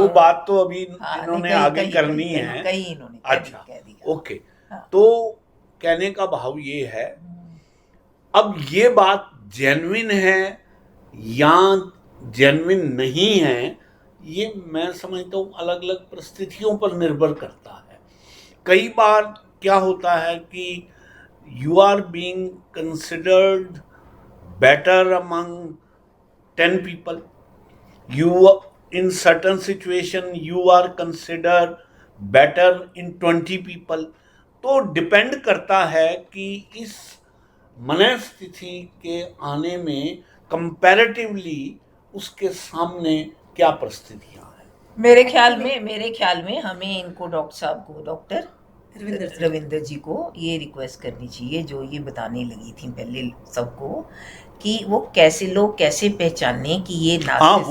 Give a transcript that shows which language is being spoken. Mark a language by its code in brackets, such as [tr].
[hi] वो बात तो अभी इन्होंने आगे करनी है। अच्छा, ओके। तो कहने का भाव ये है, अब ये बात जेन्युइन है या जेन्युइन नहीं है, ये मैं समझता हूँ अलग अलग परिस्थितियों पर निर्भर करता है। [en] कई बार क्या होता है कि you are being considered better among 10 people, you in certain situation you are considered better in 20 people। [hi] तो डिपेंड करता है कि इस मनस्थिति के आने में कंपैरेटिवली उसके सामने क्या परिस्थितियां हैं। मेरे ख्याल में हमें इनको डॉक्टर साहब को, डॉक्टर रविंदर जी को ये रिक्वेस्ट करनी चाहिए, जो ये बताने लगी थी पहले सबको, कि वो कैसे लोग कैसे पहचाने कि ये नार्सिसिस्ट